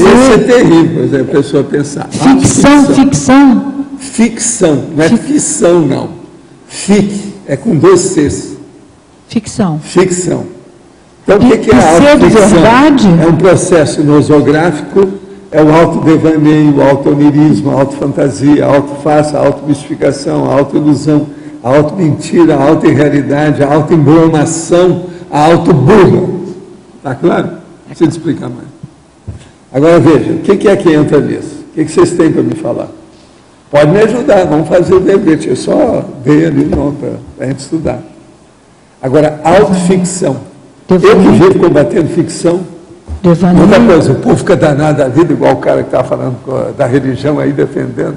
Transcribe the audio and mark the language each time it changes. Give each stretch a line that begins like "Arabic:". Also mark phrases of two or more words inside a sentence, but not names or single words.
Portuguese: Esse é terrível, por exemplo, a pessoa pensar. Ficção. Ficção, não é ficção, não. Fic, é com 2 Cs. Ficção. Ficção. Então, o que é a autoficção? Verdade? É um processo nosográfico, é o autodevaneio, o autoonirismo, a autofantasia, a autofarsa, a automistificação, a autoilusão, a automentira, a autoirrealidade, a autoembromação, a autoburra. Está claro? Deixa eu te explicar mais. Agora veja, o que é que entra nisso? O que vocês têm para me falar? Pode me ajudar, vamos fazer o dever, eu só dei ali o nome para a gente estudar. Agora, autoficção. Eu que vivo combatendo ficção. Outra coisa, o povo fica danado da vida, igual o cara que estava falando da religião aí, defendendo.